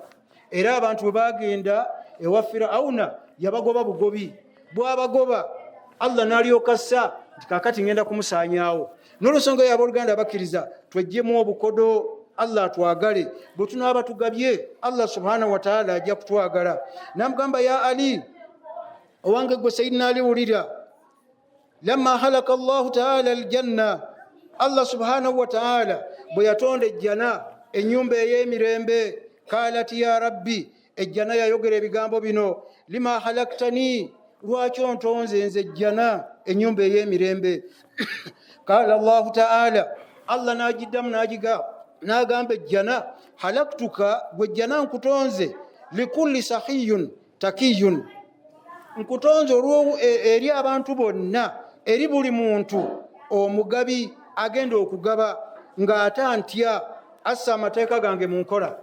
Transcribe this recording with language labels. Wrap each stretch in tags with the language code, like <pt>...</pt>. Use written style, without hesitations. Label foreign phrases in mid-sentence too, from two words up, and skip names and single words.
<lg>Era abantu bwe bagenda ewa Firawuna yabagoba bugobi, bw'abagoba Allah n'alyoka assa nti kaakati ngenda kumusaanyaawo. N'olwensonga y'abooluganda abakkiriza, tweggyemu obukodo, Allah atwagale. Bwe tunaaba tugabye,</lg> <ar>الله سبحانه وتعالى</ar> <lg>ajja kutwagala. N'amugamba, ya Ali, owange gwe Sayyidina Ali, wulira,</lg> <ar>لما خلق الله تعالى الجنة, الله سبحانه وتعالى</ar> <lg>bwe yatonda ejjana, ennyumba ey'emirembe,</lg> <ar>قالت يا ربي,</ar> <lg>ejjana yayogera ebigambo bino,</lg> <ar>لم خلقتني,</ar> <lg>lwaki ontonze nze ejjana, ennyumba ey'emirembe.</lg> <ar>قال الله تعالى,</ar> <lg>Allah n'agiddamu n'agamba ejjana, halaktuka, gwe ejjana nkutonze,</lg> <ar>لكل سخي تقي,</ar> <lg>nkutonze eri abantu bonna, eri buli muntu omugabi agenda okugaba ng'ate antya, assa amateeka gange mu nkola.</lg>